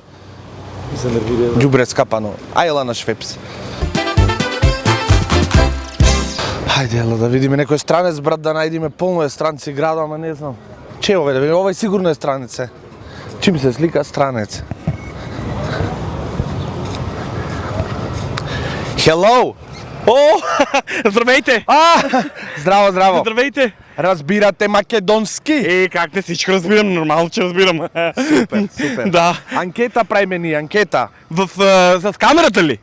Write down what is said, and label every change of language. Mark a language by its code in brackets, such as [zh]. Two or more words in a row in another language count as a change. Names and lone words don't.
[mk] Ѓубре скапано. Ајла на швепс. Хајде, ела да видиме некој странец, брат, да најдиме полно е странци града, ама не знам. Че овој да видиме? Овој сигурно е странец. Чим се слика странец? Hello! [bg] О, здравейте! [mk] Здраво! [bg] Здравейте! [mk] Разбирате македонски? [bg] Как не всичко разбирам, нормално, че разбирам. [mk] Супер. Да. Анкета правиме ни, анкета. [bg] С камерата ли?